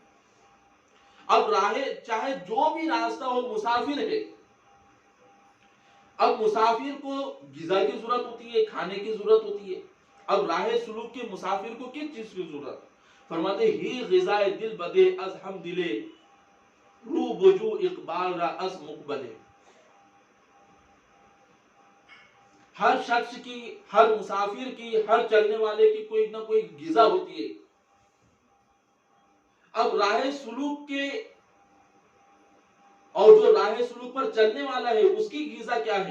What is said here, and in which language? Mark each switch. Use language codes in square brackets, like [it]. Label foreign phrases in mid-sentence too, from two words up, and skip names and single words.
[ur] اب راہ چاہے جو بھی راستہ ہو، مسافر ہے. اب مسافر کو غذا کی ضرورت ہوتی ہے، کھانے کی ضرورت ہوتی ہے. اب راہ سلوک کے مسافر کو کس چیز کی ضرورت؟ فرماتے ہی [fa] غذائے دل بدے از ہم دلے، رو بجو اقبال را از مقبلے. [ur] ہر شخص کی، ہر مسافر کی، ہر چلنے والے کی کوئی نہ کوئی غذا ہوتی ہے. اب راہ سلوک کے اور جو راہ سلوک پر چلنے والا ہے اس کی غذا کیا ہے؟